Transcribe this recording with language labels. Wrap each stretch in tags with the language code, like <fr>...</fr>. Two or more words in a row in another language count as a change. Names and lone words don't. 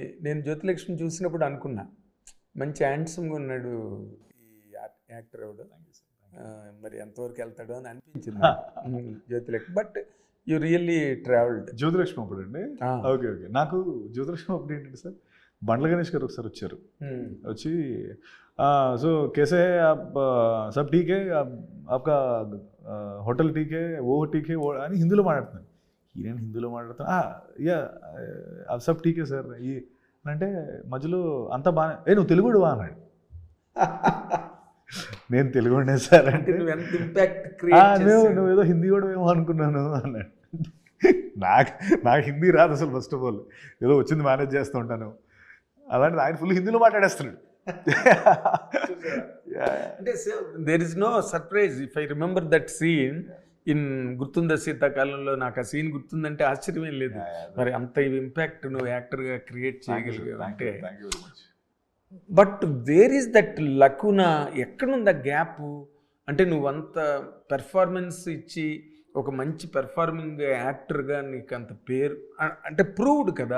<te>నేను జ్యోతిలక్ష్మి చూసినప్పుడు అనుకున్నా, మంచి హ్యాండ్సమ్గా ఉన్నాడు ఈ యాక్టర్ ఎవడు, మరి ఎంతవరకు వెళ్తాడు అని అనిపించింది జ్యోతిలక్ష్మి.</te> <en>but you really travelled.</en> <te>జ్యోతిలక్ష్మి అప్పుడు అండి. ఓకే. నాకు జ్యోతిలక్ష్మి అప్పుడు ఏంటంటే సార్, బండ్ల గణేష్ గారు ఒకసారి వచ్చారు.</te> <hi>వచ్చి సో कैसे सब ठीक है, आपका होटल ठीक है, ओ ठीक है</hi> <te>అని హిందీలో మాట్లాడుతున్నాను. నేను హిందీలో మాట్లాడుతాను. యా</te> <hi>सब ठीक है</hi> <te>సార్ ఈ అంటే మధ్యలో అంతా బాగా నువ్వు తెలుగుడువా అన్నాడు. నేను తెలుగునే సార్ అంటే నువ్వు ఏదో హిందీ కూడా ఏమో అనుకున్నాను అన్నాడు. నాకు హిందీ రాదు అసలు.</te> <en>first of all</en> <te>ఏదో వచ్చింది మేనేజ్ చేస్తూ ఉంటాను. అలాంటిది ఆయన ఫుల్ హిందీలో మాట్లాడేస్తున్నాడు.</te> <en>అంటే there is no surprise if I remember that scene in</en> <te>గుర్తుందా శీతాకాలంలో. నాకు ఆ సీన్ గుర్తుందంటే ఆశ్చర్యమేం లేదు. మరి అంత ఇంపాక్ట్ నువ్వు యాక్టర్గా క్రియేట్ చేయగలిగావు అంటే.</te> <en>but where is that lacuna,</en> <te>ఎక్కడుంది ఆ గ్యాప్? అంటే నువ్వు అంత పెర్ఫార్మెన్స్ ఇచ్చి ఒక మంచి పెర్ఫార్మింగ్ యాక్టర్గా నీకు అంత పేరు అంటే ప్రూవ్డ్ కదా.</te>